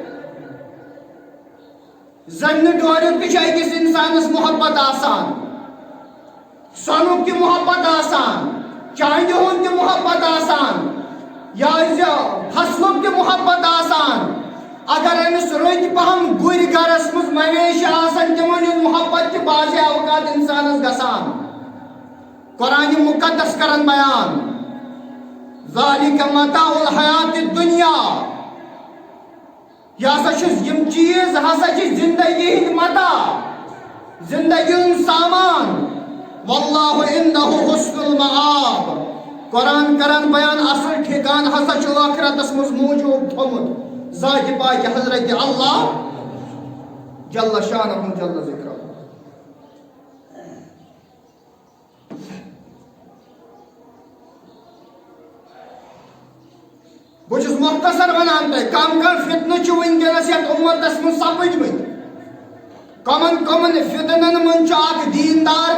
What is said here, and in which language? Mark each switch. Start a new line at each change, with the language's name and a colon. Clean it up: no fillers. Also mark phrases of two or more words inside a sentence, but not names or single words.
Kashmiri: زن ڈوریُک تہِ چھُ أکِس انسانس محبت آسان سۄنُک تہِ محبت آسان چاندِ ہُنٛد تہِ محبت آسان یا فصلُک تہِ محبت آسان اگر أمِس رٕتۍ پہم گُرۍ گرس منٛز مویشی آسان تِمن ہُنٛد محبت تہِ بعضے اوقات انسانس گژھان قرآن مقدس کرن بیان
Arabic: ذالک متاع الحیات الدنیا
Kashmiri: یہ ہسا چھ یم چیز ہسا چھ زندگی ہند متاع زندگی ہند سامان
Arabic: واللہ عنده حسن المآب
Kashmiri: قرآن کرن بیان اصل ٹھکان ہسا چھ آخرتس مز موجود تھومت ذات پاک حضرت اللہ
Arabic: جل شانہ جل ذکرہ
Kashmiri: بہٕ چھُس مختصر ونان تۄہہِ کم فتنہٕ چھُ ونکیٚنس یتھ اُمتس منٛز سپٕدمٕتۍ کمن فتنن منٛز چھُ اکھ دیندار